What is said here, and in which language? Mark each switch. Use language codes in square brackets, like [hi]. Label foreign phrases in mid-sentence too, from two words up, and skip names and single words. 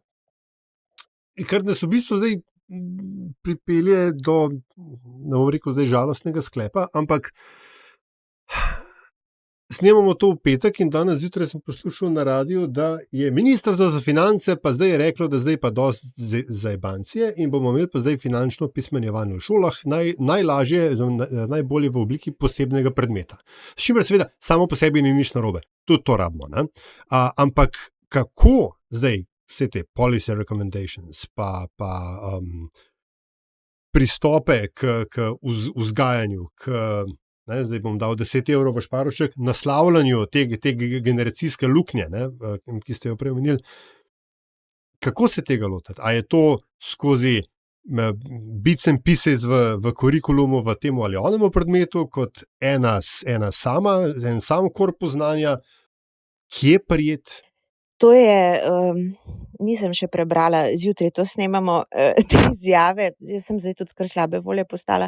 [sl] Kar nas v bistvu zdaj pripelje do, ne bom rekel zdaj žalostnega sklepa, ampak snemamo to v petek in danes zjutraj sem poslušal na radiju, da je ministrstvo za finance pa zdaj reklo, da zdaj pa dosti zajbancije in bomo imeli pa zdaj finančno pismenjevanje v šolah, najlažje, najbolje v obliki posebnega predmeta. S čimer seveda samo po sebi ni nič narobe. Tudi to rabimo. Ampak kako zdaj vse te [en] policy recommendations [sl] pa pristope k vzgajanju, zdaj bom dal 10 evrov v šparoček, naslavljanju te generacijske luknje, ki ste jo prej omenili. Kako se tega lotiti? A je to skozi [en] bits and pieces [sl] v kurikulumu v tem ali onemu predmetu, kot en sam korpus znanja, kje prijet? To je, nisem še prebrala, zjutraj to snemamo, te izjave, jaz sem zdaj tudi kar slabe volje postala.